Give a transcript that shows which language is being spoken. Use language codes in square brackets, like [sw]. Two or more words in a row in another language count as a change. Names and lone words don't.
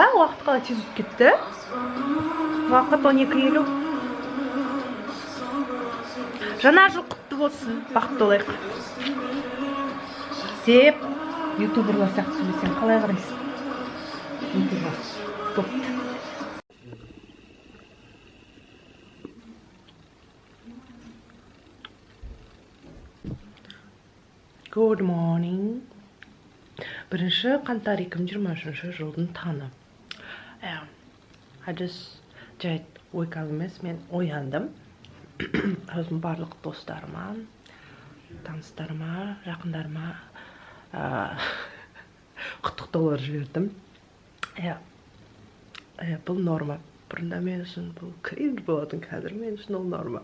[kk] Уақыт қалай тез өтіп кетті? Уақыт 12:50. Жаңа жыл құтты болсын, бақытты болайық. Деп, ютуберлар сияқты сөйлесең қалай қарайсың? Ютубер. Топ. [en] Good morning. [kk] 1 қаңтар 2023 жылдың таңы. [en] I just [kk] жай [en] wake up [kk] емес, мен ояндым. Өзім барлық достарыма, таныстарыма, жақындарыма құттықтаулар жібердім. Бұл норма. Бұрында мен үшін бұл кринж болатын, қазір мен үшін ол норма.